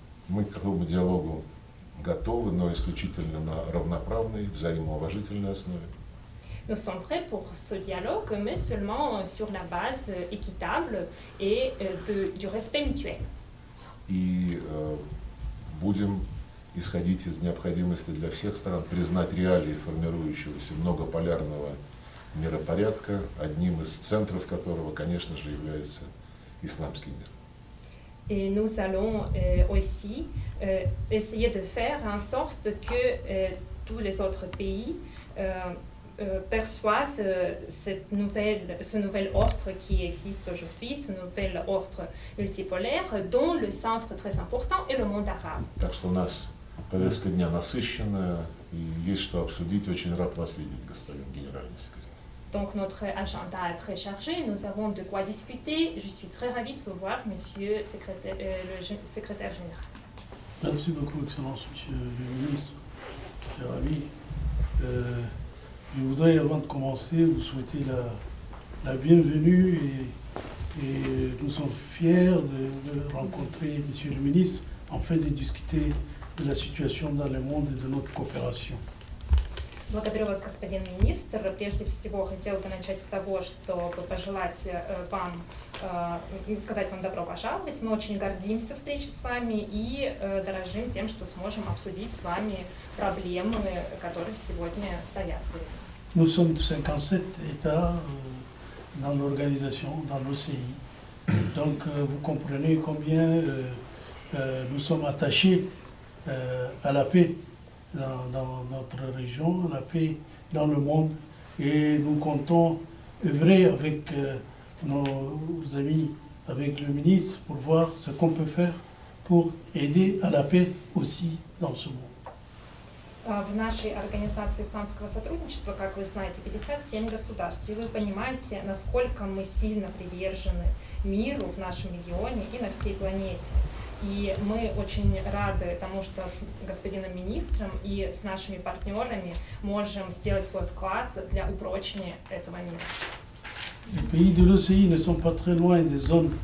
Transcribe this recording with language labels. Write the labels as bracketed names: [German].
[Russian] Мы к такому диалогу готовы, но исключительно на равноправной, взаимоуважительной основе. [French] Nous sommes prêts pour ce dialogue, mais seulement sur la base équitable et du respect mutuel. [Russian] И будем исходить из необходимости для всех стран признать реалии формирующегося многополярного миропорядка, одним из центров которого, конечно же, является исламский мир. [French] Et nous allons aussi essayer de faire en sorte que tous les autres pays perçoivent ce nouvel ordre qui existe aujourd'hui, ce nouvel ordre multipolaire, dont le centre très important est le monde arabe. [Russian] Так что у нас повестка дня насыщенная, и есть что обсудить. Очень рад вас видеть, господин генеральный секретарь. [French] Donc notre agenda est très chargé, nous avons de quoi discuter. Je suis très ravie de vous voir, monsieur le secrétaire général. Merci beaucoup, Excellence, Monsieur le ministre. Cher ami, je voudrais, avant de commencer, vous souhaiter la bienvenue et nous sommes fiers de rencontrer Monsieur le ministre afin de discuter de la situation dans le monde et de notre coopération. [Russian] Благодарю вас, господин министр. Прежде всего, хотела бы начать с того, чтобы пожелать вам, сказать вам добро пожаловать. Мы очень гордимся встречей с вами и дорожим тем, что сможем обсудить с вами проблемы, которые сегодня стоят. [French] Nous sommes 57 États dans l'organisation, dans l'OCI. Donc, vous comprenez combien nous sommes attachés à la paix dans notre région, la paix dans le monde, et nous comptons œuvrer avec nos amis, avec le ministre, pour voir ce qu'on peut faire pour aider à la paix aussi dans ce monde. [Russian] В нашей организации исламского сотрудничества, как вы знаете, 57 государств, и вы понимаете, насколько мы сильно привержены миру в нашем регионе и на всей планете. И мы очень рады тому, что с господином министром и с нашими партнерами можем сделать свой вклад для упрочения этого мира. [French] Les pays de l'OCI ne sont pas très loin des zones